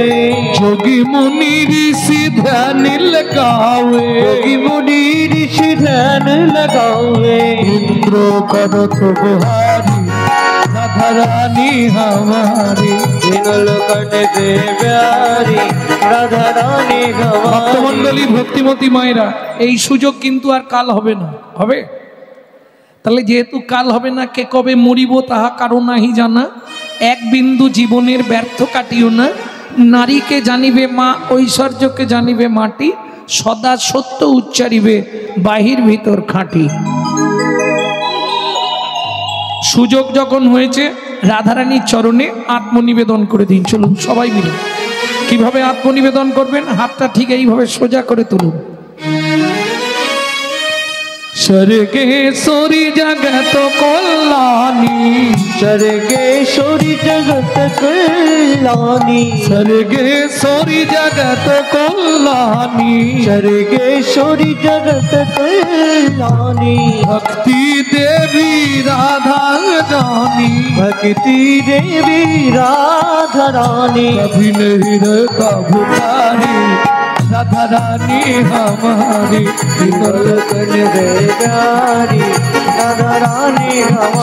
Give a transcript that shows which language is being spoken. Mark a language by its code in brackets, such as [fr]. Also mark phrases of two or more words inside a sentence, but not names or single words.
[hi] जोगी मुनि ऋषि ध्यान लगावे, योगी मुनि ऋषि ध्यान लगावे, इंद्र करो तो गुहारी राधा रानी हमारी, तीनों लोकन से प्यारी राधा रानी हमारी। [bn] ভক্তমণ্ডলী ভক্তিমতী মায়েরা, এই সুযোগ কিন্তু আর কাল হবে না। হবে? তাহলে যেহেতু কাল হবে না, কে কবে মরিব তাহা কারো নাহি জানা, এক বিন্দু জীবনের ব্যর্থ কাটিও না, নারীকে জানিবে মা, ঐশ্বর্যকে জানিবে মাটি, সদা সত্য উচ্চারিবে বাহির ভিতর খাঁটি। সুযোগ যখন হয়েছে রাধারানীর চরণে আত্মনিবেদন করে দিন। চলুন সবাই মিলে। কিভাবে আত্মনিবেদন করবেন? হাতটা ঠিক এইভাবে সোজা করে তুলুন। [hi] स्वर्गेश्वरी जगत कल्याणी, स्वर्गेश्वरी जगत कल्याणी, स्वर्गेश्वरी जगत कल्याणी, स्वर्गेश्वरी जगत कल्याणी, भक्ति देवी राधा जानी, भक्ति देवी राधा रानी, कभी नहीं रहता भुखारी राधा रानी हमारी, तीनों लोकन से प्यारी राधा रानी हमारी।